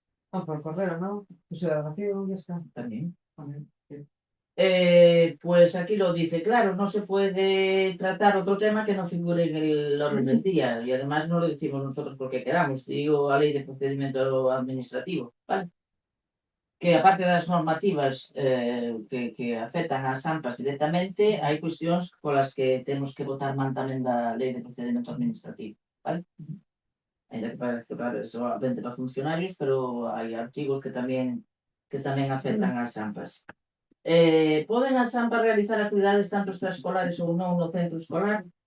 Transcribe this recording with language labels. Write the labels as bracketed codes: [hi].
[es] Por correo, ¿no? Ciudadanación, ya está. También. Sí. Pues aquí lo dice, claro, no se puede tratar otro tema que no figure en el orden del día y además no lo decimos nosotros porque queramos, digo a ley de procedimiento administrativo, ¿vale? [gl] Que aparte das normativas que afectan ás AMPAs directamente, hai cuestións polas que temos que votar man tamén da lei de procedimento administrativo, vale? Ainda que parece claro, solamente para funcionarios, pero hai artigos que tamén afectan ás AMPAs. Poden as AMPAs realizar actividades tanto extraescolares ou non no centro escolar?